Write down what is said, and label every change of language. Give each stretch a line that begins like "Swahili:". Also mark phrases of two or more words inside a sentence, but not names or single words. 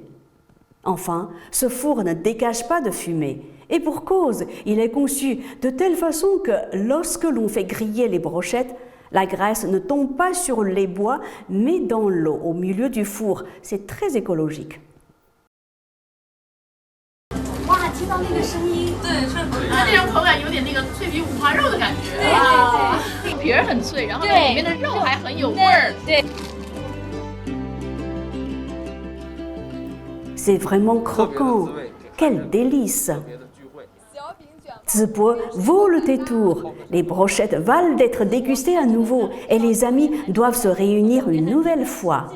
French: Enfin, ce four ne dégage pas de fumée. Et pour cause, il est conçu de telle façon que lorsque l'on fait griller les brochettes, la graisse ne tombe pas sur les bois, mais dans l'eau, au milieu du four. C'est très écologique.
Chinese: 哇，听到那个声音，对，是它那种口感有点那个脆皮五花肉的感觉，对，皮儿很脆，然后里面的肉还很有味儿，对。
French: C'est vraiment croquant. Quel délice! Zibo vaut le détour. Les brochettes valent d'être dégustées à nouveau et les amis doivent se réunir une nouvelle fois.